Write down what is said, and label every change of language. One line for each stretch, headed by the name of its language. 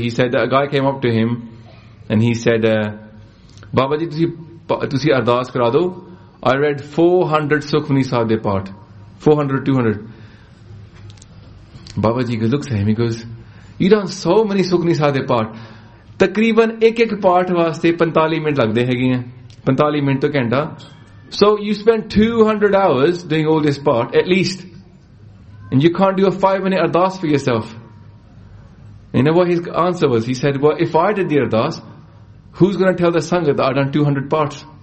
English: He said that a guy came up to him and he said, Baba ji,
Punjabi: tusi ardaas kara do.
English: I read 400 Sukhmani Sahib de part. 400, 200. Baba ji looks at him, he goes, you done so many Sukhmani Sahib de part.
Punjabi: ਤਕਰੀਬਨ ਏਕ part ਵਾਸਤੇ 45 minute ਲਗਦੇ ਹੈ ਗਏ. 45 minute ਤੋ ਘੰਟਾ.
English: So you spend 200 hours doing all this part, at least. And you can't do a 5 minute ardaas for yourself. You know what his answer was? He said, well, if I did the ardaas, who's going to tell the Sangha that I've done 200 parts?